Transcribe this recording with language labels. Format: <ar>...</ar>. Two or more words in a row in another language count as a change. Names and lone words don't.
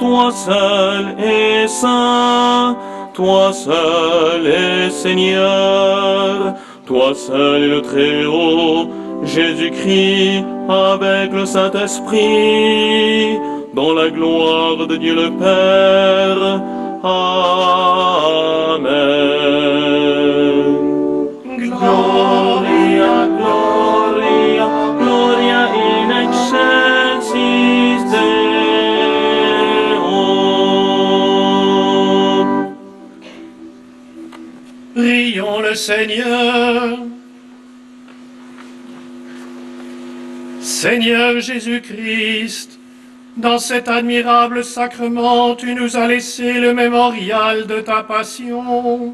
<fr>toi seul es saint, toi seul es Seigneur, toi seul est le Très-Haut, Jésus-Christ avec le Saint-Esprit, dans la gloire de Dieu le Père. Amen.</fr> <la>Gloria, Gloria, Gloria in excelsis Deo.</la> <fr>Prions le Seigneur. Seigneur Jésus-Christ, dans cet admirable sacrement, tu nous as laissé le mémorial de ta passion.</fr>